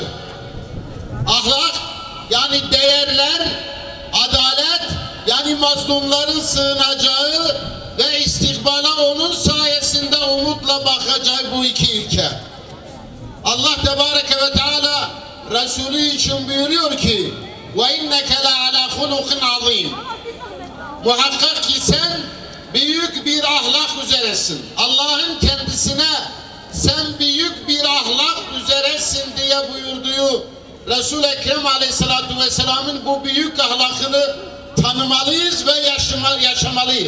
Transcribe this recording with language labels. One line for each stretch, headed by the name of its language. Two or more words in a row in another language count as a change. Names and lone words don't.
Turkish: Ahlak, yani değerler, adalet, yani mazlumların sığınacağı ve istikbala onun sayesinde umutla bakacağı bu iki ilke. Allah
Arabic: تبارك وتعالى
Turkish: Resulü için buyuruyor ki:
Arabic: وَاِنَّكَ لَعَلَى خُلُقٍ عَظِيمٍ.
Turkish: Muhakkak ki sen büyük bir ahlak üzeresin. Allah'ın kendisine sen büyük bir ahlak üzeresin diye buyurduğu Resul-i Ekrem
Arabic: عليه الصلاة والسلام'ın
Turkish: bu büyük ahlakını tanımalıyız ve yaşamalıyız.